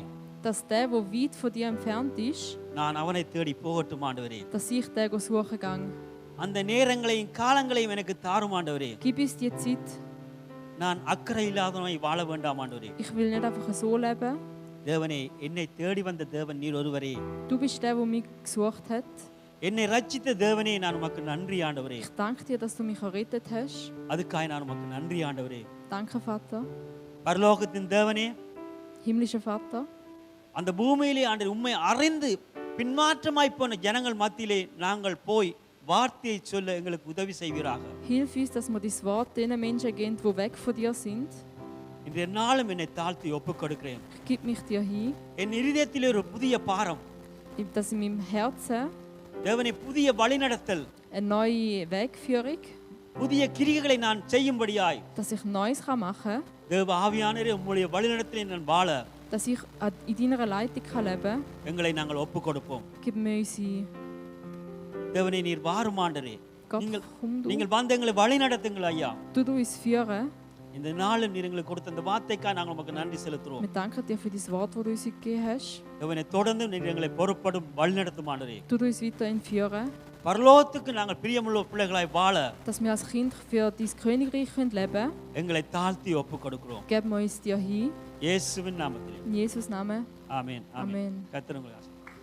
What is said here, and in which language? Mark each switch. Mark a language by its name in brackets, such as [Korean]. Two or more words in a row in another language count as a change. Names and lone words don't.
[German] dass der weit von dir entfernt ist, [Tamil] நான் அவனை தேடி போகட்டும் ஆண்டவரே. [German] dass ich den suchen gehe. [Tamil] அந்த நேரங்களையும் காலங்களையும் எனக்கு தாரும் ஆண்டவரே. [German] Gib uns die Zeit. [Tamil] நான் அக்கறை இல்லாதவனாய் வாழ வேண்டாம் ஆண்டவரே. [German] Ich will nicht einfach so leben. [Tamil] தேவனே என்னை தேடி வந்த தேவன் நீர் ஒருவரே. [German] Du bist der, der mich gesucht hat. [Tamil] என்னை ரட்சித்த தேவனே நான் உமக்கு நன்றி ஆண்டவரே. [German] Ich danke dir, dass du mich errettet hast. [Tamil] அதுக்காய் நான் உமக்கு நன்றி ஆண்டவரே. [German] Danke, Vater. [Tamil] பரலோகத்தின் தேவனே, [German] Himmlischer Vater, [Tamil] அந்த பூமியிலே ஆண்டவர் உம்மை அறிந்து பின்மாற்றமாய் போன ஜனங்கள் மத்தியிலே நாங்கள் போய் வார்த்தையை சொல்ல எங்களுக்கு உதவி செய்வீராக. [German] hilf uns, dass wir das Wort den Menschen geben, die weg von dir sind. [Tamil] இன்றைய நாளும் என்னை தாழ்த்தி ஒப்புக் கொடுக்கிறேன். [German] Ich gebe mich dir hin, [Tamil] என் இருதயத்திலே ஒரு புதிய பாரம், [German] dass in meinem Herzen [Tamil] தேவனே புதிய வழிநடத்தல், [German] eine neue Wegführung, [Tamil] புதிய கிரியைகளை நான் செய்யும்படியாய் [German] dass ich Neues machen kann, [Tamil] தேவ ஆவியானவரே உம்முடைய வழிநடத்தலை நான் வாழ [German] dass ich in deiner Leitung kann leben kann. [Tamil] எங்களை நாங்கள் ஒப்புக் கொடுப்போம். [German] Gib mir uns hin. [Tamil] தேவனே நீர் வாரும் ஆண்டவரே. [German] Gott, [Tamil] நீங்கள் [German] komm du. [Tamil] நீங்கள் வந்து எங்களை வழி நடத்துங்கள் ஐயா. [German] Du uns führen. [Tamil] இந்த நாளில் நீர் எங்களுக்கு கொடுத்த இந்த வார்த்தைக்காக நாங்கள் உமக்கு நன்றி செலுத்துறோம். [German] Wir danken dir für das Wort, das du uns gegeben hast. [Tamil] தேவனே, தொடர்ந்து நீர் எங்களை பொறுப்படும் வழிநடத்தும் ஆண்டவரே. [German] Du uns weiterhin führen, [Tamil] பரலோகத்துக்கு நாங்கள் பிரியமுள்ள பிள்ளைகளாய் வாழ [German] dass wir als Kind für dein Königreich leben können. [Tamil] எங்களை தாழ்த்தி ஒப்புக் கொடுக்கிறோம். [German] Geben wir uns dir hin. [Tamil] இயேசுவின் நாமத்தில். [German] In Jesus' Namen. [Tamil] ஆமென். [German] Amen. [Tamil] கர்த்தர் உங்களை ஆசீர்வதிப்பார்.